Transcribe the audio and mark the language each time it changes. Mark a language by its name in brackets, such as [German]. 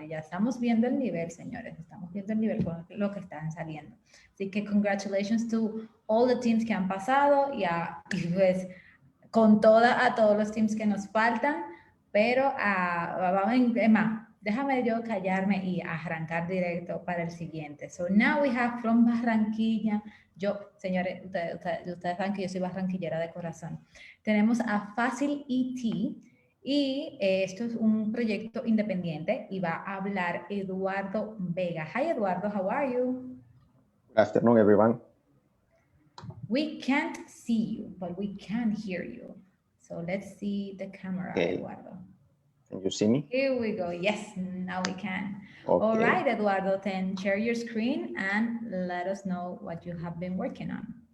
[Spanish] Y ya estamos viendo el nivel, señores. Estamos viendo el nivel con lo que están saliendo. Así que [English] congratulations to all the teams [Spanish] que han pasado y pues con a todos los teams que nos faltan, pero Emma, déjame yo callarme y arrancar directo para el siguiente. [English] So now we have from Barranquilla. [Spanish] Señores, ustedes saben que yo soy barranquillera de corazón. Tenemos a Fácil ET y esto es un proyecto independiente y va a hablar Eduardo Vega. [English] Hi, Eduardo, how are you? Good afternoon, everyone. We can't see you, but we can hear you. So let's see the camera, Okay. Eduardo. Can you see me? Here we go. Yes, now we can. Okay. All right, Eduardo, then share your screen and let us know what you have been working on.